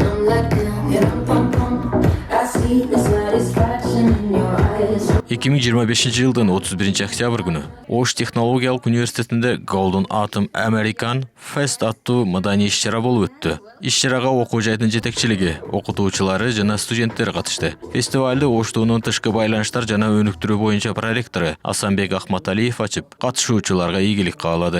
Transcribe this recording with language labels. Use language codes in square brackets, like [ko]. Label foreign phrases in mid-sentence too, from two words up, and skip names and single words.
[en] like a pom pom. I see the satisfaction in your eyes. [ky] 2025-жылдын 31 күнү Ош технологиялык университетинде Golden Atom American Fest аттуу маданий иш-чара болуп өттү. Иш-чарага окуу жайдын жетекчилиги, окутуучулары жана студенттер катышты. Фестивалды Оштуунун тышкы байланыштар жана өнүктүрүү боюнча проректору Асанбек Ахматалиев ачып, катышуучуларга ийгилик каалады.